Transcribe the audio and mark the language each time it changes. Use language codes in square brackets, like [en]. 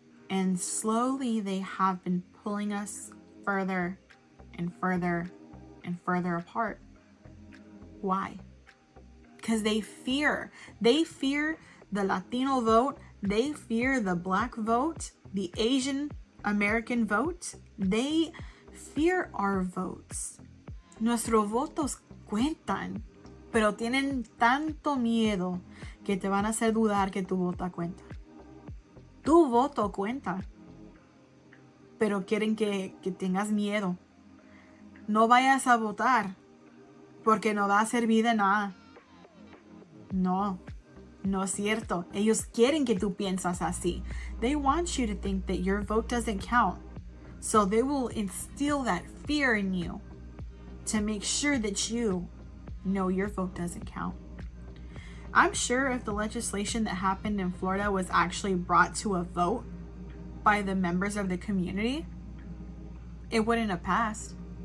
[en] And slowly they have been pulling us further and further and further apart. Why? Because they fear the Latino vote, they fear the Black vote, the Asian American vote, they fear our votes. [es] Nuestros votos cuentan, pero tienen tanto miedo que te van a hacer dudar que tu voto cuenta. Tu voto cuenta, pero quieren que tengas miedo. No vayas a votar, porque no va a servir de nada. No, No es cierto. Ellos quieren que tú piensas así. [en] They want you to think that your vote doesn't count. So they will instill that fear in you to make sure that you know your vote doesn't count. I'm sure if the legislation that happened in Florida was actually brought to a vote by the members of the community, it wouldn't have passed.